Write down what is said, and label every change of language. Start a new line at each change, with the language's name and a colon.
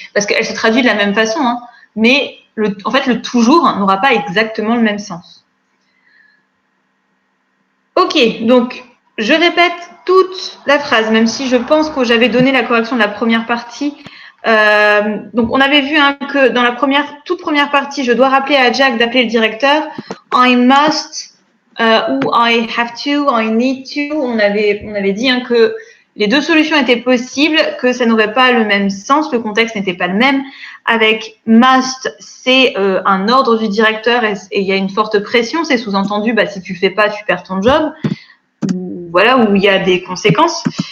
French: Parce qu'elle se traduit de la même façon, hein, mais en fait, le toujours n'aura pas exactement le même sens. Ok, donc je répète toute la phrase, même si je pense que j'avais donné la correction de la première partie. Donc, on avait vu que dans la toute première partie, je dois rappeler à Jack d'appeler le directeur.
English: I must
French: ou
English: I have to, I need to.
French: On avait dit que les deux solutions étaient possibles, que ça n'aurait pas le même sens, le contexte n'était pas le même. Avec must, c'est un ordre du directeur et il y a une forte pression. C'est sous-entendu, si tu fais pas, tu perds ton job. Voilà, où il y a des conséquences.